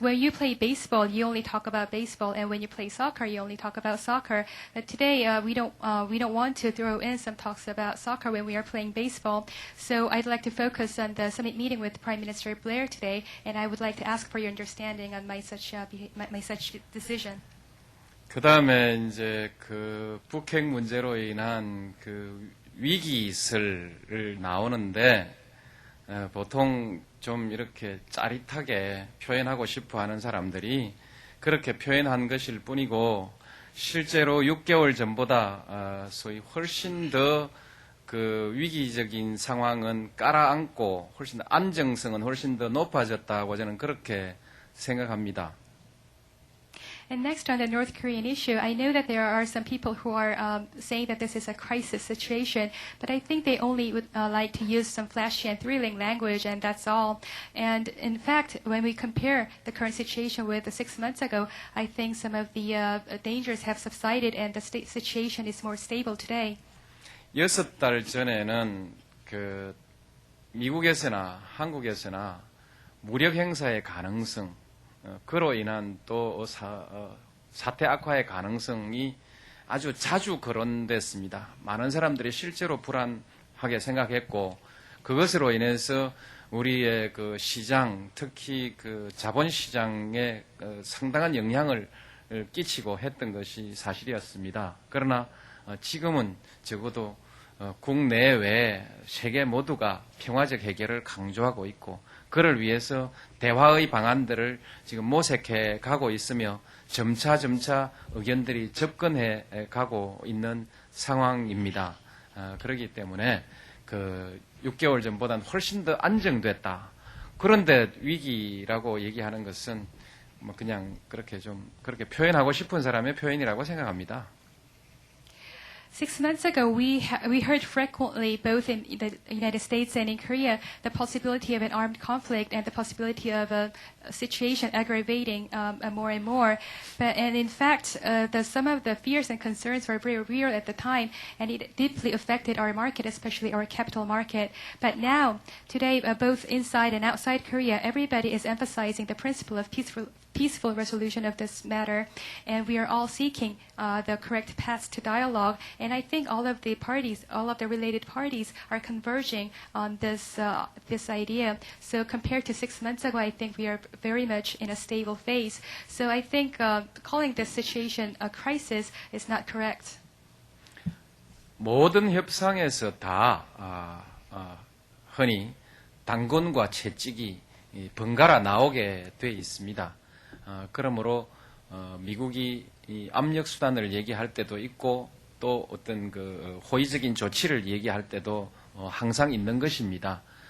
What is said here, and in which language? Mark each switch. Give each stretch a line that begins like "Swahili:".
English: When you play baseball, you only talk about baseball, and when you play soccer, you only talk about soccer. But today, we don't want to throw in some talks about soccer when we are playing baseball. So I'd like to focus on the summit meeting with Prime Minister Blair today, and I would like to ask for your understanding on my such decision.
Korean: 그 다음에 이제 그 북핵 문제로 인한 그 위기설을 나오는데. 보통 좀 이렇게 짜릿하게 표현하고 싶어 하는 사람들이 그렇게 표현한 것일 뿐이고, 실제로 6개월 전보다 소위 훨씬 더 그 위기적인 상황은 깔아앉고 훨씬 더 안정성은 훨씬 더 높아졌다고 저는 그렇게 생각합니다. And next on the North Korean issue, I know that there are some people who are saying that this is a crisis situation, but I think they only would like to use some flashy and thrilling language, and that's all. And in fact, when we compare the current situation with 6 months ago, I think some of the dangers have subsided and the situation is more stable today. 6달 전에는 그 미국에서나 한국에서나 무력 행사의 가능성, 그로 인한 또 사태 악화의 가능성이 아주 자주 거론됐습니다. 많은 사람들이 실제로 불안하게 생각했고 그것으로 인해서 우리의 그 시장, 특히 그 자본시장에 상당한 영향을 끼치고 했던 것이 사실이었습니다. 그러나 지금은 적어도 국내외 세계 모두가 평화적 해결을 강조하고 있고 그를 위해서 대화의 방안들을 지금 모색해 가고 있으며 점차 의견들이 접근해 가고 있는 상황입니다. 그렇기 때문에 그 6개월 전보다는 훨씬 더 안정됐다. 그런데 위기라고 얘기하는 것은 뭐 그냥 그렇게 표현하고 싶은 사람의 표현이라고 생각합니다.
English: 6 months ago, we heard frequently, both in the United States and in Korea, the possibility of an armed conflict and the possibility of a situation aggravating more and more. And in fact, some of the fears and concerns were very real at the time, and it deeply affected our market, especially our capital market. But now, today, both inside and outside Korea, everybody is emphasizing the principle of peaceful resolution of this matter, and we are all seeking the correct path to dialogue. And I think all of the related parties are converging on this idea. So compared to 6 months ago, I think we are very much in a stable phase. So I think calling this situation a crisis is not correct.
Korean: 모든 협상에서 다 흔히 당권과 채찍이 번갈아 나오게 돼 있습니다. 그러므로 미국이 이 압력 수단을 얘기할 때도 있고 또 어떤 그 호의적인 조치를 얘기할 때도 항상 있는 것입니다.